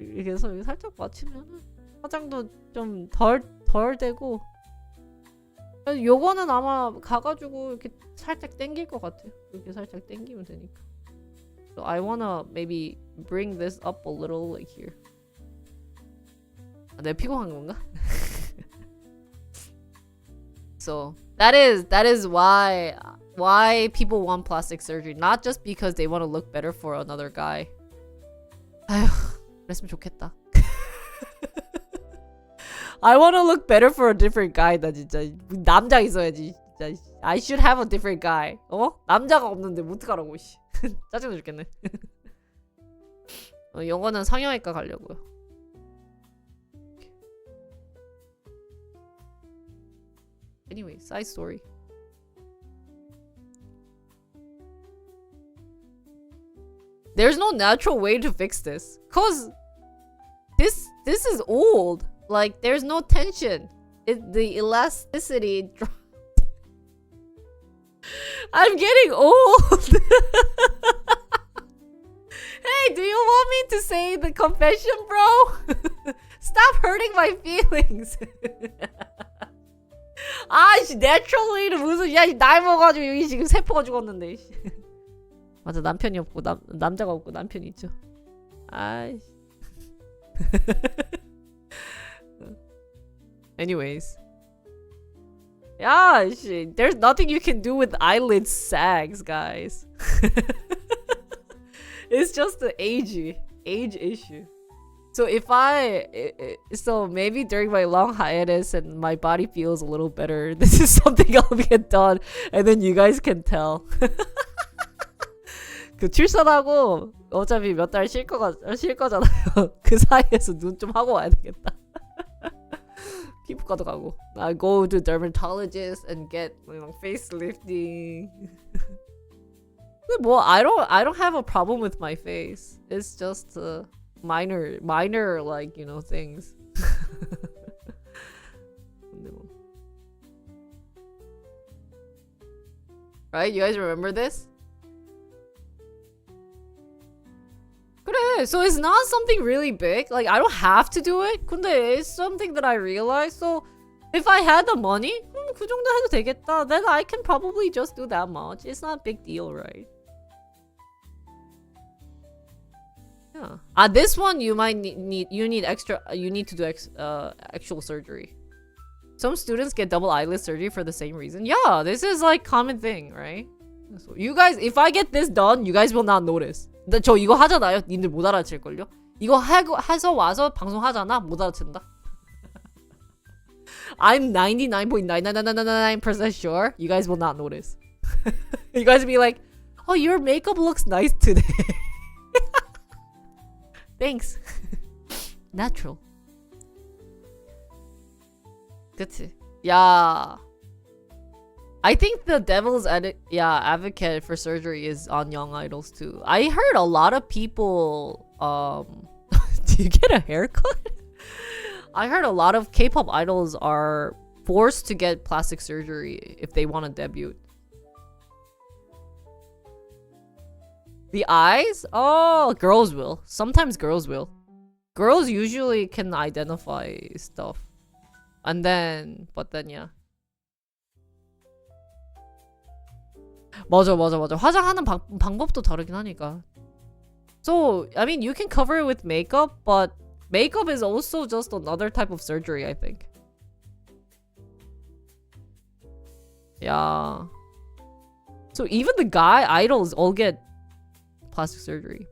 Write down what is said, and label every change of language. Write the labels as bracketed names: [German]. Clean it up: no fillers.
[Korean] 그래서 살짝 맞추면 화장도 좀 덜 되고. 요거는 아마 가가지고 이렇게 살짝 당길 것 같아요. 이렇게 살짝 당기면 되니까. [English] So I wanna maybe bring this up a little, like here. [Korean] 내가 피곤한 건가? [English] So that is why people want plastic surgery, not just because they want to look better for another guy. [Korean] 아휴, 그랬으면 좋겠다. [English] I want to look better for a different guy. [Korean] 나 진짜 남자 있어야지. [English] 진짜 I should have a different guy. [Korean] 남자가 없는데 어떡하라고. 짜증나 죽겠네. 영어는 성형외과 가려고요. [English] Anyway, side story. There's no natural way to fix this, cause this is old. Like, there's no tension. The elasticity dropped. I'm getting old. Hey, do you want me to say the confession, bro? Stop hurting my feelings. [Korean] 아이씨, 내추럴리는 무슨, 야, 나이 먹어가지고 여기 지금 세포가 죽었는데. 맞아, 남편이 없고 남자가 없고 남편이 있죠. 아이씨. [English] Anyways. Yeah, there's nothing you can do with eyelid sags, guys. It's just the age issue. So so maybe during my long hiatus and my body feels a little better, this is something I'll get done, and then you guys can tell. [Korean] 그 출산하고 어차피 몇 달 쉴 거잖아요. 그 사이에서 눈 좀 하고 와야 되겠다. 피부과도 가고. [English] I go to dermatologist and get, facelifting. [Korean] 근데 뭐 [English] I don't have a problem with my face. It's just minor like, things. [Korean] 근데 뭐. [English] Right? You guys remember this? [Korean] 그래, [English] so it's not something really big. Like, I don't have to do it. [Korean] 근데 [English] it's something that I realized. So if I had the money, [Korean] 그 정도 해도 되겠다. [English] Then I can probably just do that much. It's not a big deal, right? Yeah. This one you might need to do actual surgery. Some students get double eyelid surgery for the same reason. Yeah, this is like common thing, right? So you guys, if I get this done, you guys will not notice. [Korean] 저 이거 하잖아요. 님들 못 알아챌걸요? 이거 해서 와서 방송하잖아. 못 알아챈다. [English] I'm 99.99999% sure you guys will not notice. You guys will be like, oh, your makeup looks nice today. Thanks. Natural. [Korean] 그치? [English] Yeah. I think the devil's advocate for surgery is on Young Idols too. I heard a lot of people do you get a haircut? I heard a lot of K-pop idols are forced to get plastic surgery if they want to debut. The eyes? Oh, girls will. Sometimes girls will. Girls usually can identify stuff. And then, but then, yeah. [Korean] 맞아. 화장하는 방법도 다르긴 하니까. [English] So, I mean, you can cover it with makeup, but makeup is also just another type of surgery, I think. Yeah. So even the guy idols all get plastic surgery.